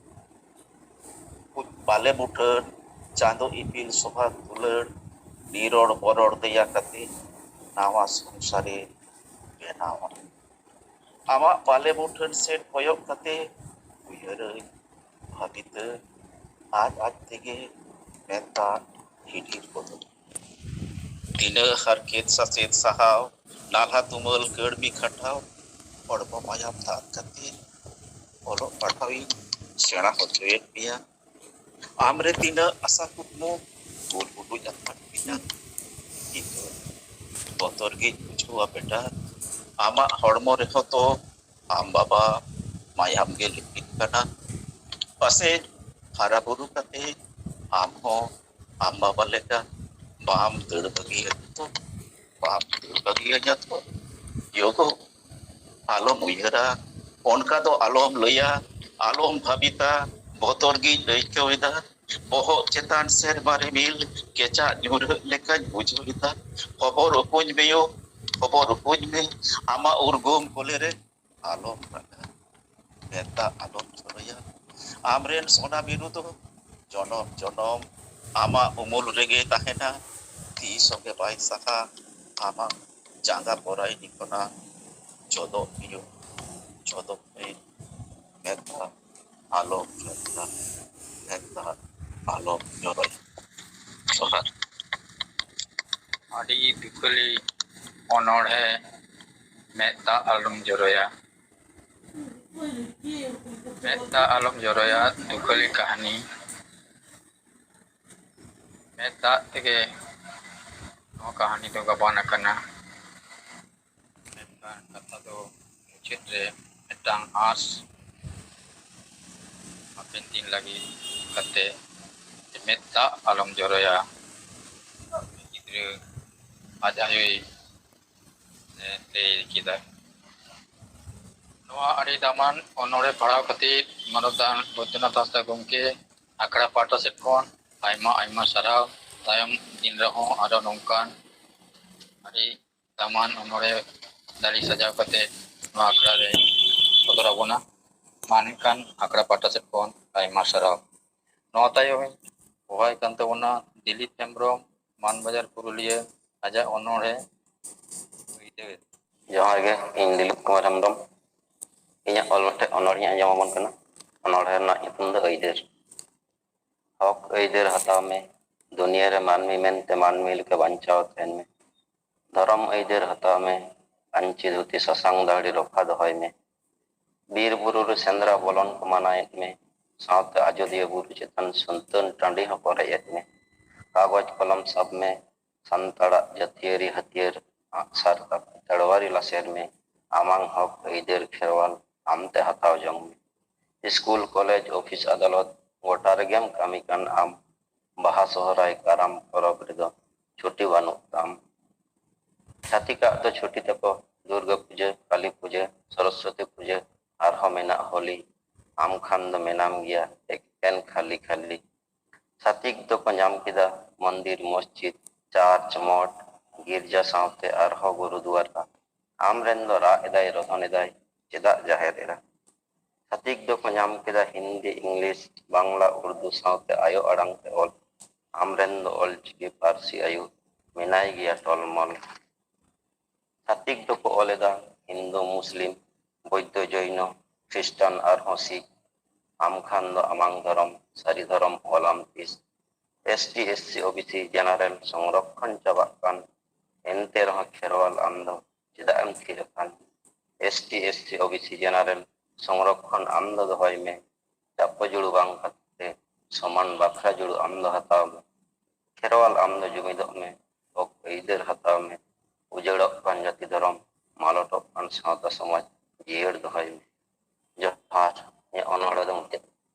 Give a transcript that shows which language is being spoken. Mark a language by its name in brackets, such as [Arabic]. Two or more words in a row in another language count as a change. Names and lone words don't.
[Santali] बाले बुठन चांदो इपिल सोभा दुलड़ नीरोड़ बरोड़ दया कते नावा संसारे बेनावा आमा बाले बुठन सेट कोयक कते उयहर भाबित आज तेगे मेता हिडीर बोलो दिने हरकेत सचेत सहाव नाला तुमल कड़ भी खटाव पड़बो मायाम तात कते बोलो पढ़ावी सेना होचोयेत पिया आमरे दिने आसा कुकमो गोल बुडु जत्ता पिना इतो बोतर गे बुझुआ बेटा आमा हड़मो रेहो तो आम बाबा मायाम गे लिपित कना पासे हारा बुरु कते आम हो आम बाबा लेका बाम दड़ बगी तो बाम दड़ बगी तो योगो आलोम उयहरा उनका तो आलोम लया आलोम भाबिता बोतर गी लैकवेदा बोहो चेतान सेर बारे मिल केचा न्यूर लेका बुझविता खबर उपुज मेयो खबर उपुज में आमा उर्गुम कोलेरे आलोम रखा बेता आलोम चोरया आमरेन सोना बिरु तो जनम जनम आमा उमुल रेगे ताहेना ती सोगे बाई सखा आमा जांगा पोराई निकोना जोदो पियो जोदो पे मेता आलो मेता आलो जोरोय जोहार आदि दुखली अनोढ़े मेता आलम जरोया मेता आलम जरोया दुखली कहानी मेता तेगे कहानी तो गबान करना मेता कथा तो मुचित रे मेटांग आस हapin din lagi kate मेता आलम जरोया गिद्रे aja yoi te kita noa ari daman onore parau kati manotan botena tasta gomke akra pata sekon aima sarau tayam din reho ada nongkan ari daman onore dari sajau kate noa akra re kotorabona manikan akra pata sekon aima sarau noa tayo ohai kantabona Dilip Hembrom Manbajar Purulia aja onore जोहार गे इन दिलीप कुमार हेम्ब्रम इᱧᱟᱹᱜ ᱚᱞ ᱢᱤᱫᱴᱮᱱ ᱚᱱᱚᱬᱦᱮ ᱟᱸᱡᱚᱢᱟᱵᱚᱱ ᱠᱟᱱᱟ ᱚᱱᱚᱬᱦᱮ ᱨᱮᱱᱟᱜ ᱧᱩᱛᱩᱢ ᱫᱚ ᱟᱹᱭᱫᱟᱹᱨ ᱦᱚᱠ ᱟᱹᱭᱫᱟᱹᱨ ᱦᱟᱛᱟᱣ ᱢᱮ ᱫᱩᱱᱤᱭᱟᱹ ᱨᱮ ᱢᱟᱹᱱᱢᱤ ᱢᱮᱱᱛᱮ ᱢᱟᱹᱱᱢᱤ ᱞᱮᱠᱟ ᱵᱟᱧᱪᱟᱣ ᱛᱟᱦᱮᱱ ᱢᱮ ᱫᱷᱚᱨᱚᱢ ᱟᱹᱭᱫᱟᱹᱨ ᱦᱟᱛᱟᱣ ᱢᱮ ᱯᱟᱹᱧᱪᱤ ᱫᱷᱩᱛᱤ ᱥᱟᱥᱟᱝ ᱫᱟᱹᱲᱦᱤ ᱨᱚᱯᱷᱟ ᱫᱚᱦᱚᱭ ᱢᱮ ᱵᱤᱨ ᱵᱩᱨᱩ ᱨᱮ ᱥᱮᱸᱫᱽᱨᱟ ᱵᱚᱞᱚᱱ ᱠᱚ ᱢᱟᱱᱟᱭᱮᱫ ᱢᱮ ᱥᱟᱶᱛᱮ ᱟᱡᱚᱫᱤᱭᱟᱹ ᱵᱩᱨᱩ ᱪᱮᱛᱟᱱ ᱥᱩᱱᱛᱟᱹᱱ ᱴᱟᱺᱰᱤ ᱦᱚᱸᱠᱚ ᱨᱮᱡ ᱮᱫ ᱢᱮ ᱠᱟᱜᱚᱡᱽ ᱠᱚᱞᱚᱢ ᱥᱟᱵ ᱢᱮ ᱥᱟᱱᱛᱟᱲᱟᱜ ᱡᱟᱹᱛᱤᱭᱟᱹᱨᱤ ᱦᱟᱹᱛᱭᱟᱹᱨ ᱟᱜᱼᱥᱟᱨ तड़वारी लासेर में आमांग हक अइदेर खेरवाल आमते हताव जंग में [English] school college office [Santali] अदालत गोटा रेगेम कामी कान आम बाहा सोहराय काराम परब रेदो छुट्टी बानुक ताम छातिका तो छुट्टी तको दुर्गा पूजा काली पूजा सरस्वती पूजा आरहो मेना होली आम खान दो मेनाम गया एकेन खाली खाली छातिक तो को नाम किदा मंदिर मस्जिद चर्च मठ गिरजा सावते आरहो गुरुद्वार का आमरेन दो रा एदाय रोधन एदाय चेदा जाहेर एरा छातिक दो को नाम किदा हिंदी इंग्लिश बांग्ला उर्दू सावते आयो अड़ांग ते ऑल आमरेन दो ऑल चिकी पारसी आयु मेनाय गया टॉलमल छातिक दो को ओलेदा हिंदू मुस्लिम बौद्ध जैन ख्रिस्टान आरहो सिख आम खान दो आमांग धरम सारी धरम ओलाम तीस ST SC OBC जेनारेल संरक्षण चाबाकान एनते रहा खेरवाल आमदो चेदा एम थिरकान ST SC OBC जेनारेल संरक्षण आमदो दहय में चाप जुड़ू बांग कते समान बाखरा जुड़ू आमदो हताव में खेरवाल आमदो जुमिदो में ओक अइदेर हताव में उजड़क कान जाति धर्म मालटक कान सावता समाज जियड़ दहय में जोहार ये अनहड़ दो मुते